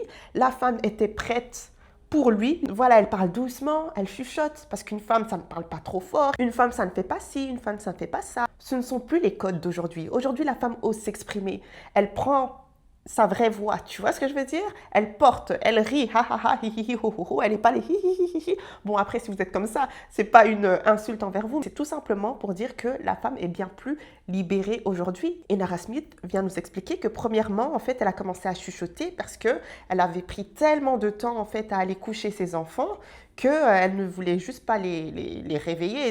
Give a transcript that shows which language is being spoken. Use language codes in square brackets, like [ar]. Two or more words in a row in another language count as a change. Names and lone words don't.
[fr] La femme était prête pour lui. Voilà, elle parle doucement, elle chuchote, parce qu'une femme, ça ne parle pas trop fort. Une femme, ça ne fait pas ci, une femme, ça ne fait pas ça. Ce ne sont plus les codes d'aujourd'hui. Aujourd'hui, la femme ose s'exprimer. Elle prend sa vraie voix, tu vois ce que je veux dire? Elle porte, elle rit, ha ha ha, hi hi hi, ho ho ho, elle n'est pas les hi hi hi hi hi. Bon, après, si vous êtes comme ça, c'est pas une insulte envers vous, c'est tout simplement pour dire que la femme est bien plus libérée aujourd'hui. Et Nara Smith vient nous expliquer que premièrement, en fait, elle a commencé à chuchoter parce que elle avait pris tellement de temps, en fait, à aller coucher ses enfants qu'elle ne voulait juste pas les réveiller.